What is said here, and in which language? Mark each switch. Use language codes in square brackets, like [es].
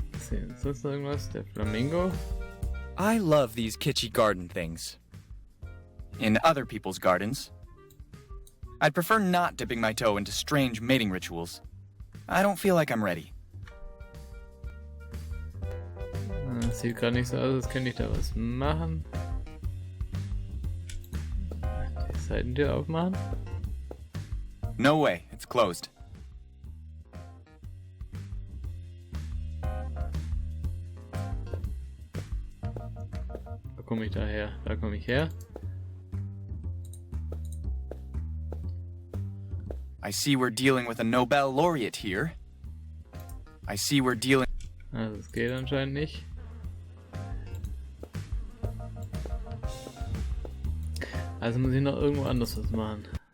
[de] Ist das irgendwas? Der Flamingo? [en] I love these kitschy garden things. In other people's gardens. I'd prefer not dipping my toe into strange mating rituals. I don't feel like I'm ready. [de] Das sieht gerade nicht so aus, als könnte ich da was machen. Die Seitentür aufmachen. [en] No way, it's closed. [de] komme ich da her? Da komme ich her. [en] I see we're dealing with a Nobel laureate here. I see we're dealing... [de] Also es geht anscheinend nicht. Also muss ich noch irgendwo anders was machen.